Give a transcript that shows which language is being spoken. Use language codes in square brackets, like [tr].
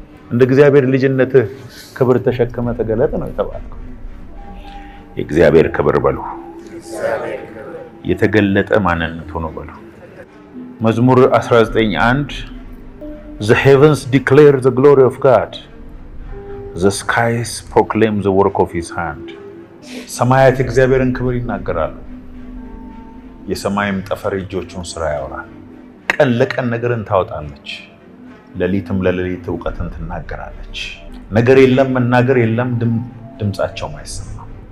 [am] እንደ እግዚአብሔር ልጅነት ክብር ተሸክመ ተገለጥ ነው የተባለው። የእግዚአብሔር ክብር በሉ። የተገለጠ ማንነቱ ነው በሉ። መዝሙር 19:1 [en] The heavens declare the glory of God. The skies proclaim the work of his hand. [am] ሰማያት እግዚአብሔርን ክብር ይናገራሉ። የሰማይም ጠፈር እጆቹን ስራ ያወራል። ቀን ለቀን ነገርን ታወጣለች፣ ሌሊትም ለሌሊት ዕውቀትን ትናገራለች። ነገር የለም መናገር የለም፣ ድምጻቸውም አይሰማም።